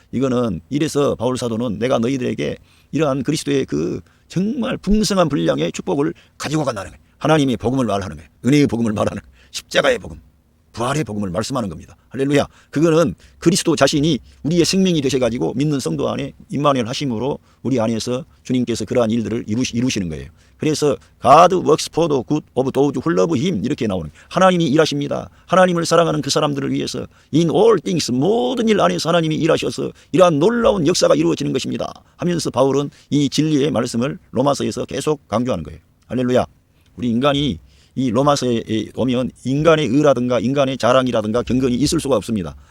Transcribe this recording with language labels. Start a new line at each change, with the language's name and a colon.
Korean: 이거는 이래서 바울 사도는 내가 너희들에게 이러한 그리스도의 그 정말 풍성한 분량의 축복을 가지고 간다는 거예요. 하나님의 복음을 말하는 거예요. 은혜의 복음을 말하는 거예요. 십자가의 복음, 부활의 복음을 말씀하는 겁니다. 할렐루야. 그거는 그리스도 자신이 우리의 생명이 되셔가지고 믿는 성도 안에 임마누엘 하심으로 우리 안에서 주님께서 그러한 일들을 이루시는 거예요.
English: 그래서 God works for the good of those who love him
Korean: 이렇게 나오는 거예요. 하나님이 일하십니다. 하나님을 사랑하는 그 사람들을 위해서
English: in all things
Korean: 모든 일 안에서 하나님이 일하셔서 이러한 놀라운 역사가 이루어지는 것입니다. 하면서 바울은 이 진리의 말씀을 로마서에서 계속 강조하는 거예요. 할렐루야. 우리 인간이 이 로마서에 오면 인간의 의라든가 인간의 자랑이라든가 경건이 있을 수가 없습니다.